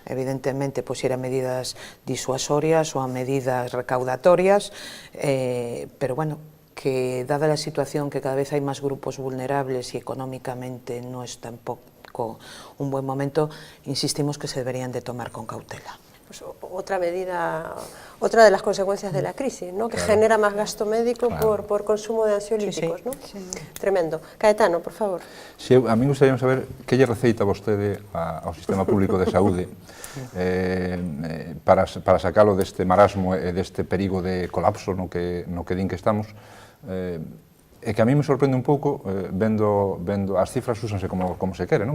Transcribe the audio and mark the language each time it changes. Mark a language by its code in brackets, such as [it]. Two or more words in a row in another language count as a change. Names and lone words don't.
[es] Evidentemente, pues ir a medidas disuasorias o a medidas recaudatorias, pero bueno, que dada la situación que cada vez hay más grupos vulnerables y económicamente no es tampoco un buen momento, insistimos que se deberían de tomar con cautela. Pues otra medida, otra de las consecuencias de la crisis, ¿no? Que claro, genera más gasto médico claro, por consumo de ansiolíticos, ¿no? Sí. Tremendo. Caetano, por favor. Sí, [gl] a mí gustaría saber que lle receita vostede ao sistema público de saúde para sacalo deste marasmo e deste perigo de colapso no que din que estamos. É que a mí me sorprende un pouco, vendo as cifras úsanse como se quere, non?